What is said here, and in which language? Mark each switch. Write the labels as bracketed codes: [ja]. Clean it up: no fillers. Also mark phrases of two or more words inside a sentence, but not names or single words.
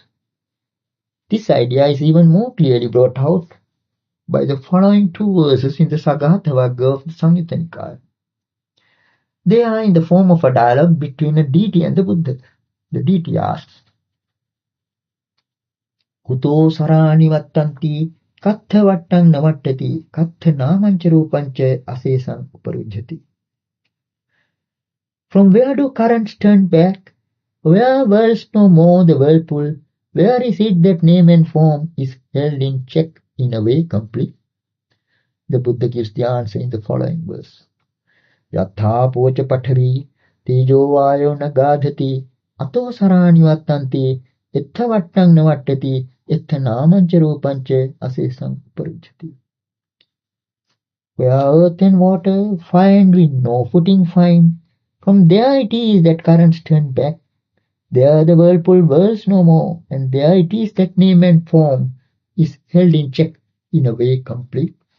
[en] This idea is even more clearly brought out by the following two verses in the Sagatha Vagga of the Samyutta Nikāya. They are in the form of a dialogue between a deity and the Buddha. The deity asks, [pi] Kuto sarani vattanti, katha vattang navattati, katha namancha rupancha asesam uparujjati. [en] From where do currents turn back? Where whirls no more the whirlpool? Where is it that name and form is held in check in a way complete? The Buddha gives the answer in the following verse. [pi] Yatha pocha pathavi, tejo vayo nagadhati, ato sarani vattanti, ettha vattang navattati, ettha namancha rupancha asesam uparujjati. [en] Where earth and water find we no footing find, from there it is that currents turn back. There the whirlpool whirls no more, and there it is that name and form is held in check in a way complete.